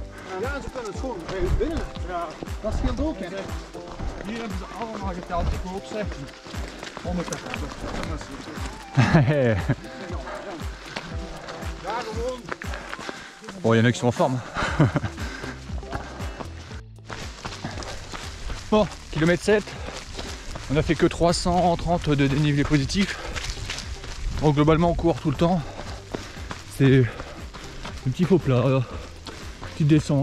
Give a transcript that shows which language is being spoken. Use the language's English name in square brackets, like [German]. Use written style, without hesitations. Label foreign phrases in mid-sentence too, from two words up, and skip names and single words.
[Dutch] Dat scheelt ook, hè. Hier hebben ze allemaal geteld, ik hoop ze. 100 Ja, gewoon. [French] Bon, il y en a qui sont en forme. Bon, kilomètre 7, on a fait que 330 de dénivelé positif. Donc globalement on court tout le temps. C'est un petit faux plat, petite descente.